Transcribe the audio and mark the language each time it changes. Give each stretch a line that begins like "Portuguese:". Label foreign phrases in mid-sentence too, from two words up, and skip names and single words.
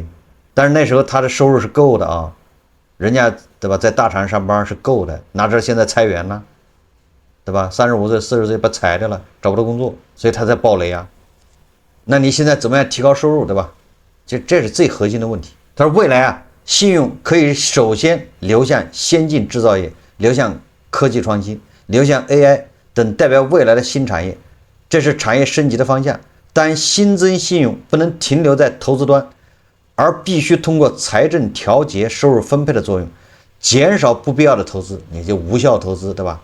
Chinese: 但是那時候他的收入是夠的人家对吧，在大廠上班是夠的，哪知道現在裁員了，对吧？35歲、40歲把裁掉了，找不到工作，所以他才暴雷那你現在怎麼樣提高收入，對吧？這是最核心的問題。他說未來信用可以首先流向先進製造業，流向科技創新，流向 AI 等代表未來的新產業，這是產業升級的方向。但新增信用不能停留在投資端，而必須通過財政調節收入分配的作用，減少不必要的投資，你就無效投資，對吧？